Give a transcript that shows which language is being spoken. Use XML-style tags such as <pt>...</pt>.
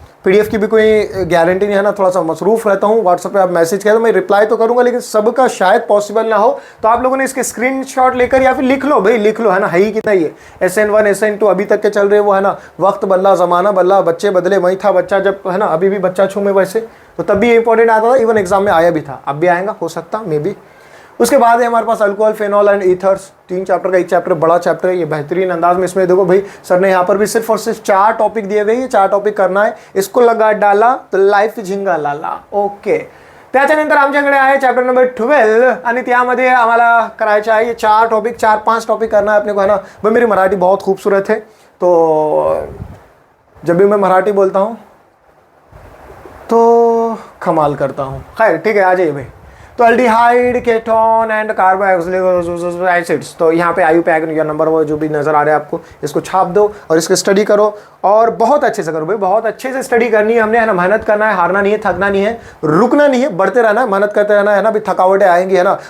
<hi>PDF की भी कोई गारंटी नहीं है ना, थोड़ा सा मसरूफ़ रहता हूँ, व्हाट्सएप पे आप मैसेज करें तो मैं रिप्लाई तो करूँगा, लेकिन सबका शायद पॉसिबल ना हो, तो आप लोगों ने इसके स्क्रीनशॉट लेकर या फिर लिख लो भाई, लिख लो है ना, है ही कितना ये SN1 SN2 अभी तक के चल रहे वो है ना, वक्त बदला ज़माना बदला, बच्चे बदले, वही था बच्चा जब है ना, अभी भी बच्चा छूँ मैं वैसे, तो तब भी ये इंपॉर्टेंट आता था, इवन एग्जाम में आया भी था, अब भी आएगा हो सकता मे बी। उसके बाद है हमारे पास alcohol, phenol and ethers, 3 chapter का एक चैप्टर बड़ा चैप्टर है, ये बेहतरीन अंदाज में इसमें देखो भाई सर ने यहाँ पर भी सिर्फ और सिर्फ 4 टॉपिक दिए हुए, ये 4 टॉपिक करना है, इसको लगा डाला तो लाईफ झिंगा लाला।</hi> <mr>ओके, त्याच्यानंतर आमच्याकडे आहे चॅप्टर नंबर 12, आणि त्यामध्ये आम्हाला करायचं आहे 4 टॉपिक,</mr> <hi>4-5 टॉपिक करना है अपने को है ना। भाई मेरी मराठी बहुत खूबसूरत है, तो जब भी मैं मराठी बोलता हूँ तो कमाल करता हूँ। खैर ठीक है, आ जाइए भाई। तो aldehyde, ketone and carboxylic acids, तो यहाँ पे IUPAC या नंबर वो जो भी नज़र आ रहा है आपको, इसको छाप दो और इसकी स्टडी करो, और बहुत अच्छे से करो भाई, बहुत अच्छे से स्टडी करनी है हमने है ना, मेहनत करना है, हारना नहीं है, थकना नहीं है, रुकना नहीं है, बढ़ते रहना है, मेहनत करते रहना है ना, भी थकावटें आएंगी है ना।</hi>